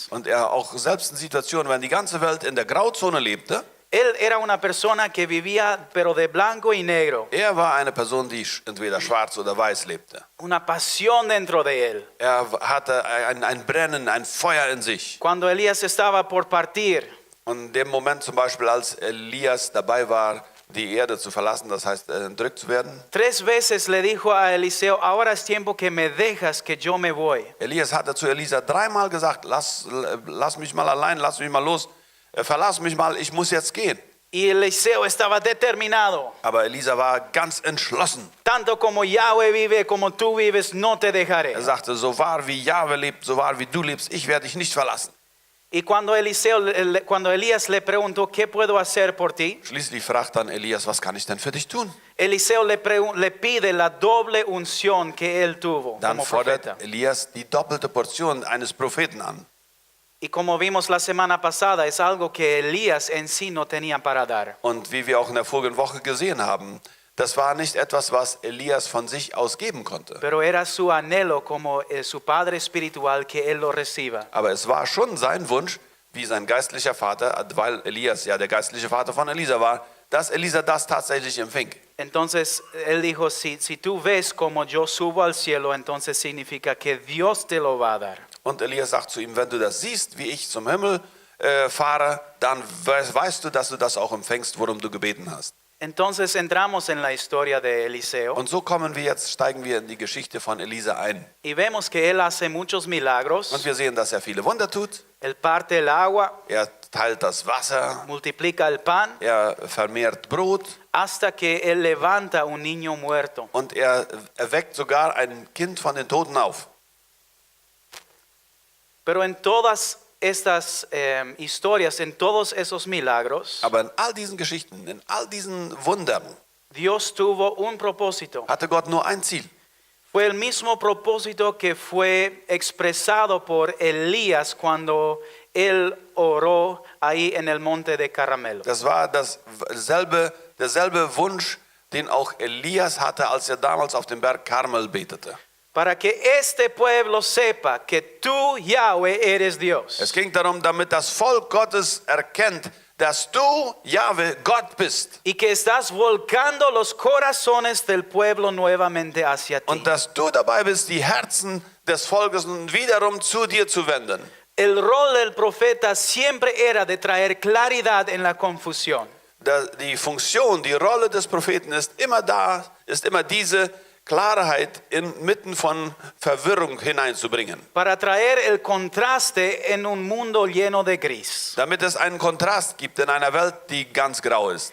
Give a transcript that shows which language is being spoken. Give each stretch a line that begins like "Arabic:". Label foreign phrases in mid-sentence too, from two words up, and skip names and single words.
German: Und er auch selbst in Situationen, wenn die ganze Welt in der Grauzone lebte,
Spanish: Él era una persona que vivía pero de blanco y negro.
German: er war eine Person, die entweder schwarz oder weiß lebte.
Spanish: Una pasión dentro de él.
German: Er hatte ein Brennen, ein Feuer in sich.
Spanish: Cuando Elías estaba por partir,
German: Und in dem Moment zum Beispiel, als Elias dabei war, die Erde zu verlassen, das heißt entrückt zu werden.
Spanish: 3 veces le dijo a Eliseo, ahora es tiempo que me dejas, que yo me voy.
German: Elias hatte zu Elisa 3-mal gesagt, lass mich mal allein, lass mich mal los, verlass mich mal, ich muss jetzt gehen.
Spanish: Y Eliseo estaba determinado.
German: Aber Elisa war ganz entschlossen.
Spanish: Tanto como Yahweh vive, como tú vives, no te dejaré.
German: Er sagte, so wahr wie Jahwe lebt, so wahr wie du lebst, ich werde dich nicht verlassen.
Spanish: Y cuando Elías le preguntó, ¿qué puedo hacer por ti?
German: Schließlich fragt dann Elias, was kann ich denn für dich tun?
Spanish: Eliseo le pide la doble unción que él tuvo
German: Dann
Spanish: como
German: fordert
Spanish: profeta.
German: Elias die doppelte Portion eines Propheten an.
Spanish: Y como vimos la semana pasada, es algo que Elías en sí no tenía para dar.
German: Und wie wir auch in der vorigen Woche gesehen haben, das war nicht etwas, was Elias von sich aus geben konnte.
Spanish: Pero era su anhelo como su padre espiritual que él lo reciba.
German: Aber es war schon sein Wunsch, wie sein geistlicher Vater, weil Elias ja der geistliche Vater von Elisa war, dass Elisa das tatsächlich empfing.
Spanish: Entonces él dijo, si tú ves como yo subo al cielo, entonces significa que Dios te lo va a dar.
German: Und Elias sagt zu ihm, wenn du das siehst, wie ich zum Himmel fahre, dann weißt du, dass du das auch empfängst, worum du gebeten hast.
Spanish: Entonces entramos en la historia de Eliseo
German: Und so steigen wir in die Geschichte von Elisa ein.
Spanish: y vemos que él hace muchos milagros.
German: Und wir sehen, dass er viele Wunder tut.
Spanish: Él parte el agua,
German: Er teilt das Wasser,
Spanish: multiplica el pan,
German: er vermehrt Brot
Spanish: hasta que él levanta un niño muerto.
German: und er erweckt sogar ein Kind von den Toten auf.
Spanish: Pero en todas estas historias, en todos esos milagros,
German: Aber in all diesen Geschichten, in all diesen Wundern
Spanish: Dios tuvo un propósito.
German: hatte Gott nur ein Ziel.
Spanish: Fue el mismo propósito que fue expresado por Elías cuando él oró ahí en el monte de Carmelo.
German: Das war derselbe Wunsch, den auch Elias hatte, als er damals auf dem Berg Karmel betete.
Spanish: Para que este pueblo sepa que tú, Yahweh, eres Dios.
German: Es ging darum, damit das Volk Gottes erkennt, dass du, Jahwe, Gott bist.
Spanish: Y que estás volcando los corazones del pueblo nuevamente hacia ti.
German: Und dass du dabei bist, die Herzen des Volkes wiederum zu dir zu wenden.
Spanish: El rol del profeta siempre era de traer claridad en la confusión.
German: Die Funktion, die Rolle des Propheten ist immer diese Klarheit inmitten von Verwirrung hineinzubringen.
Spanish: Para traer el contraste en un mundo lleno de gris.
German: Damit es einen Kontrast gibt in einer Welt, die ganz grau ist.